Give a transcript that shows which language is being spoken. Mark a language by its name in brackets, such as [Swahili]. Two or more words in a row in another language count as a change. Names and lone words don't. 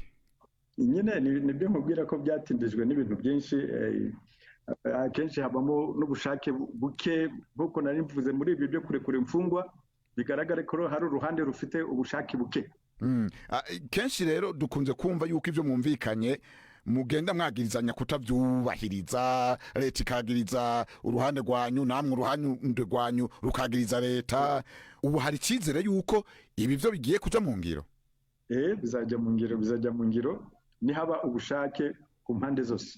[Kinyarwanda] Nyine nibyo nkubwira ko byatindijwe n'ibintu byinshi, akenshi habamo n'ubushake buke bw'uko nari mvuze muri ibyo byo kurekura imfungwa, bigaragare ko hari uruhande rufite ubushake buke. [Rundi] Kenshi rero dukunze kumva yuko ibyo mwumvikanye mugenda mwagirizanya kutabyubahiriza, leta ikagiriza uruhande rwanyu, namwe uruhande rwanyu rukagiriza leta. Ubu hari icyizere yuko ibi byo bigiye kuja mu ngiro? [Kinyarwanda] Bizajya mu ngiro nihaba ubushake ku mpande zose.